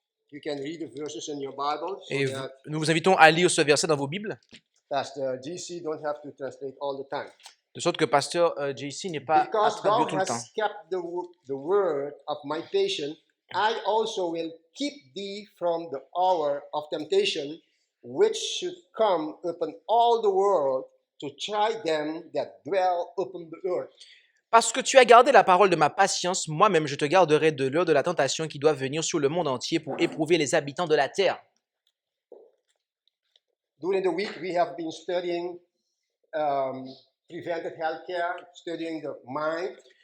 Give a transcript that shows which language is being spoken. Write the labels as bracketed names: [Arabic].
[English] You can read the verses in your Bible, so [French] Et [English] that [French] nous vous invitons à lire ce verset dans vos Bibles, [English] Pastor GC don't have to translate all the time. [French] de sorte que Pasteur JC n'est pas à [English] Because [French] traduire [English] thou [French] tout le temps. [English] hast kept the word of my patience, I also will keep thee from the hour of temptation, which should come upon all the world to try them that dwell upon the earth. [French] Parce que tu as gardé la parole de ma patience, moi-même je te garderai de l'heure de la tentation qui doit venir sur le monde entier pour éprouver les habitants de la terre. [English] During the week, we have been studying preventive healthcare, studying the mind.